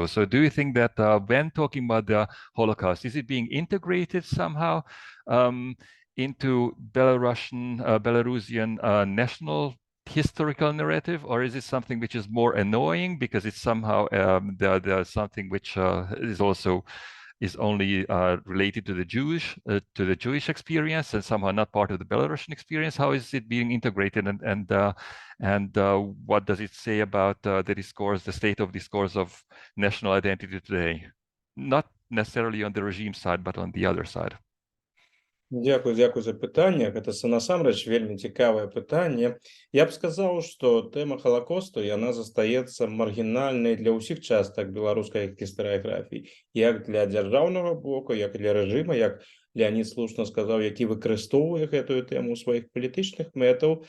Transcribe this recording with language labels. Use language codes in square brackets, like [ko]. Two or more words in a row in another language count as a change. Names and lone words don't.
[en] So do you think that when talking about the Holocaust, is it being integrated somehow into Belarusian national historical narrative, or is it something which is more annoying because it's somehow something which is also only related to the Jewish experience and somehow not part of the Belarusian experience? How is it being integrated, and what does it say about the discourse, the state of discourse of national identity today? Not necessarily on the regime side, but on the other side. [be] Дзякуй за пытанне. Гэта насамрэч вельмі цікавае пытанне. Я б сказаў, што тэма Холокосту яна застаецца маргінальнай для ўсіх частак беларускай гістарыяграфіі, як для дзяржаўнага боку, як для рэжыма, як Леонид слушна сказаў, які выкарыстоўвае гэтую тэму ў сваіх палітычных мэтаў.